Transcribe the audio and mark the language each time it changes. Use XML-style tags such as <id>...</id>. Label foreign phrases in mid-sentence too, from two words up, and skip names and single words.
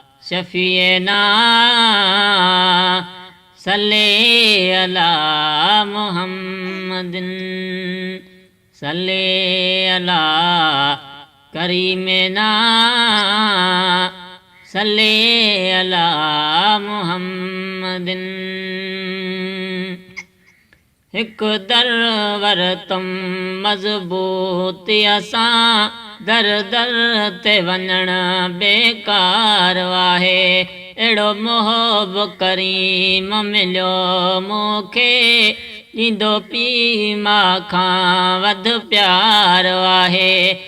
<ar>شفيعنا، صل على محمد، صل على كريمنا، صل على محمد۔</ar> <sd>هڪ در ورتم مضبوط اسان، در در تي وڃڻ بيڪار آهي۔ اهڙو محب ڪريم مليو مونکي، ڏيندو پيءُ ماءُ کان وڌ پيار آهي۔</sd>